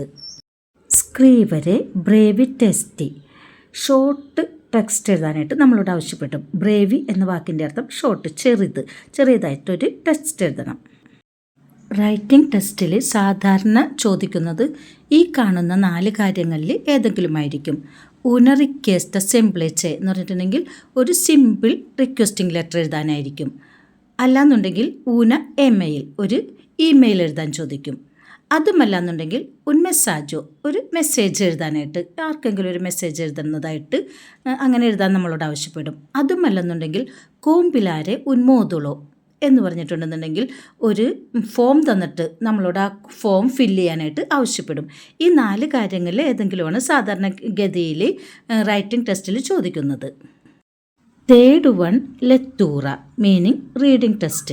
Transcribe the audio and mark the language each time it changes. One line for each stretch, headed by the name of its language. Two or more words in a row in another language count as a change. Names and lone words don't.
Italian: scrivere brevi testi,
English: short text
Malayalam: എഴുതാനായിട്ട് നമ്മളോട് ആവശ്യപ്പെട്ടു. ബ്രേവി എന്ന വാക്കിൻ്റെ അർത്ഥം ഷോർട്ട്, ചെറിയതായിട്ടൊരു ടെക്സ്റ്റ് എഴുതണം.
English: writing test
Malayalam: സാധാരണ ചോദിക്കുന്നത് ഈ കാണുന്ന 4 കാര്യങ്ങളിൽ ഏതെങ്കിലുമായിരിക്കും.
Italian: una richiesta semplice
Malayalam: എന്ന് പറഞ്ഞിട്ടുണ്ടെങ്കിൽ ഒരു
English: simple requesting letter
Malayalam: എഴുതാനായിരിക്കും. അല്ലാന്നുണ്ടെങ്കിൽ
Italian: una email,
Malayalam: ഒരു ഇമെയിൽ എഴുതാൻ ചോദിക്കും. അതുമല്ലാന്നുണ്ടെങ്കിൽ
Italian: un messaggio,
Malayalam: ഒരു മെസ്സേജ് എഴുതാനായിട്ട്, ആർക്കെങ്കിലും ഒരു മെസ്സേജ് എഴുതുന്നതായിട്ട് അങ്ങനെ എഴുതാൻ നമ്മളോട് ആവശ്യപ്പെടും. അതുമല്ലെന്നുണ്ടെങ്കിൽ
Italian: compilare un modulo
Malayalam: എന്ന് പറഞ്ഞിട്ടുണ്ടെന്നുണ്ടെങ്കിൽ ഒരു ഫോം തന്നിട്ട് നമ്മളോട് ആ
English: form fill
Malayalam: ചെയ്യാനായിട്ട് ആവശ്യപ്പെടും. ഈ 4 കാര്യങ്ങളിൽ ഏതെങ്കിലുമാണ് സാധാരണഗതിയിൽ
English: writing test
Malayalam: ചോദിക്കുന്നത്.
English: third one ലെത്തൂറ meaning reading test.